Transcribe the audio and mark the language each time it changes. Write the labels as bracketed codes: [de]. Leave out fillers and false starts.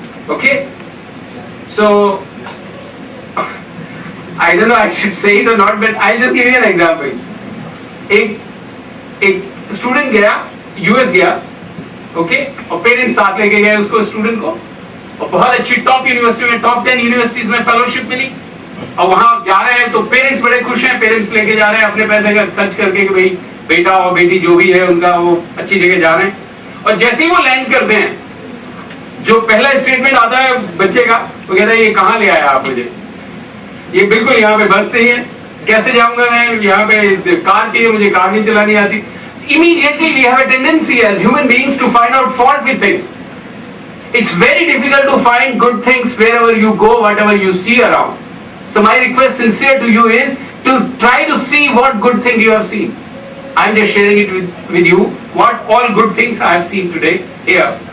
[en] Okay, so I don't know I should say it or not, but I'll just give you an example. [hi] एक student गया US गया, okay, और parents साथ लेके गए उसको स्टूडेंट को और बहुत अच्छी टॉप यूनिवर्सिटी में, टॉप 10 यूनिवर्सिटीज में फेलोशिप मिली और वहां जा रहे हैं तो पेरेंट्स बड़े खुश हैं, पेरेंट्स लेके जा रहे हैं अपने पैसे का खर्च करके कि भाई बेटा और बेटी जो भी है उनका वो अच्छी जगह जा रहे हैं। और जैसे ही वो लैंड करते हैं जो पहला स्टेटमेंट आता है बच्चे का, वो कहता है ये कहाँ ले आया आप मुझे, ये बिल्कुल यहाँ पे बस नहीं है, कैसे जाऊंगा मैं, यहाँ पे कार चाहिए, मुझे कार नहीं चलानी आती। [en] Immediately we have a tendency as human beings to find out fault with things. It's very difficult to find good things wherever you go, whatever you see around. So my request sincere to you is to try to see what good thing you have seen. I'm just sharing it with you what all good things I have seen today here.